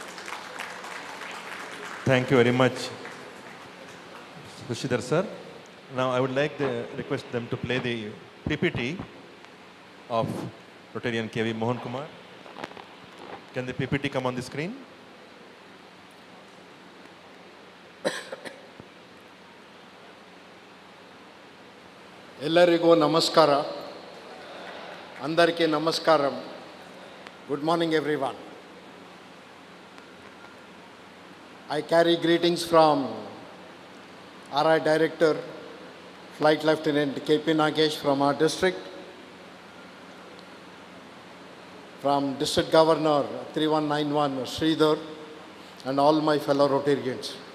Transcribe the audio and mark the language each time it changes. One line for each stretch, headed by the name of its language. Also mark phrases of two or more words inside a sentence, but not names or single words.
English: Thank you very much, Shashidhar sir. Now I would like to request them to play the PPT of Rotarian KV Mohan Kumar. Can the PPT come on the screen?
Kannada: ಎಲ್ಲರಿಗೂ ನಮಸ್ಕಾರ.
Telugu: అందరికీ నమస్కారం.
English: Good morning everyone. I carry greetings from RI Director, Flight Lieutenant P Nagesh from our district, from District Governor 3191 Sridhar, and all my fellow Rotarians.